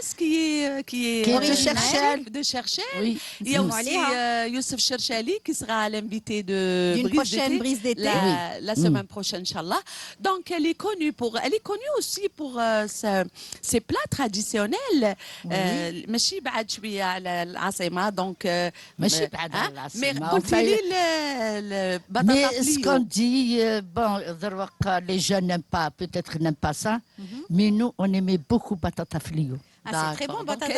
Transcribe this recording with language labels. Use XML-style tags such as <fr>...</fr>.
<fr>qui est de Cherchel. Oui. Il y a aussi Youssef Cherchali qui sera l'invité d'une prochaine brise d'été la semaine prochaine, Inch'Allah. Donc, elle est connue aussi pour ses plats traditionnels.</fr> <ar>ماشي بعد شوية على العاصمة donc ماشي بعد على العاصمة. Mais قلتي لي</ar> <fr>Mais ce qu'on dit, bon, les jeunes n'aiment pas, peut-être n'aiment pas ça, mais nous, on aimait beaucoup Batata Flio. Ah, c'est très bon, Batata Flio.</fr>